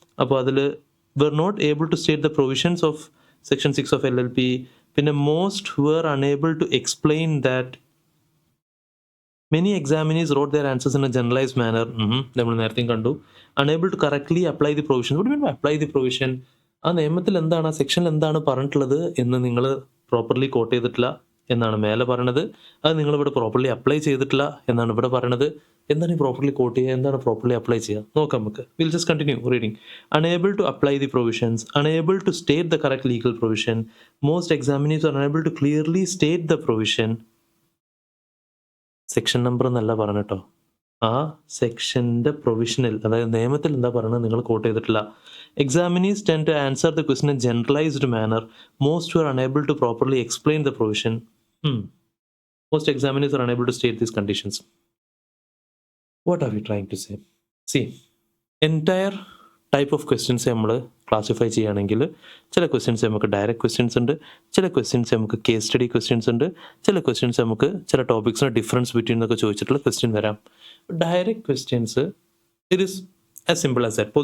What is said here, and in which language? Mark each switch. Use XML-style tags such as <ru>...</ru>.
<ml>അപ്പോൾ അതിൽ</ml> <en>were not able to state the provisions of section 6 of LLP.</en> <ml>പിന്നെ</ml> <en>most were unable to explain that many examinees wrote their answers in a generalized manner.</en> <ml>നമ്മൾ നേരത്തെയും കണ്ടു.</ml> <en>Unable to correctly apply the provision. What do you mean by apply the provision?</en> <ml>ആ നിയമത്തിൽ എന്താണ്, ആ സെക്ഷനിൽ എന്താണ് പറഞ്ഞിട്ടുള്ളത് എന്ന് നിങ്ങൾ പ്രോപ്പർലി കോട്ട് ചെയ്തിട്ടില്ല എന്നാണ് മേലെ പറയണത്. അത് നിങ്ങളിവിടെ പ്രോപ്പർലി അപ്ലൈ ചെയ്തിട്ടില്ല എന്നാണ് ഇവിടെ പറയണത്. എന്താണ് ഈ പ്രോപ്പർലി കോട്ട് ചെയ്യുക, എന്താണ് പ്രോപ്പർലി അപ്ലൈ ചെയ്യുക നോക്കാം നമുക്ക്.</ml> <en>Will just continue reading. Unable to apply the provisions, unable to state the correct legal provision, most examiners are unable to clearly state the provision.</en> <ml>Section number എന്നല്ല പറഞ്ഞിട്ടോ, ആ സെക്ഷൻ്റെ പ്രൊവിഷനിൽ, അതായത് നിയമത്തിൽ എന്താ പറയുന്നത് നിങ്ങൾ കോട്ട് ചെയ്തിട്ടില്ല.</ml> <en>Examinees tend to answer the question in generalized manner. Most were unable to properly explain the provision. Most examinees are unable to state these conditions. What are we trying to say? See, entire type of questions</en> <ml>നമ്മൾ classify ചെയ്യുകയാണെങ്കിൽ ചില questions നമുക്ക് direct questions ഉണ്ട്, ചില questions നമുക്ക് case study questions ഉണ്ട്, ചില questions നമുക്ക് ചില ടോപ്പിക്സിന് ഡിഫറൻസ് ബിറ്റ്വീൻ എന്നൊക്കെ ചോദിച്ചിട്ടുള്ള ക്വസ്റ്റ്യൻ വരാം.</ml> <en>Direct questions it is as simple as that.</en>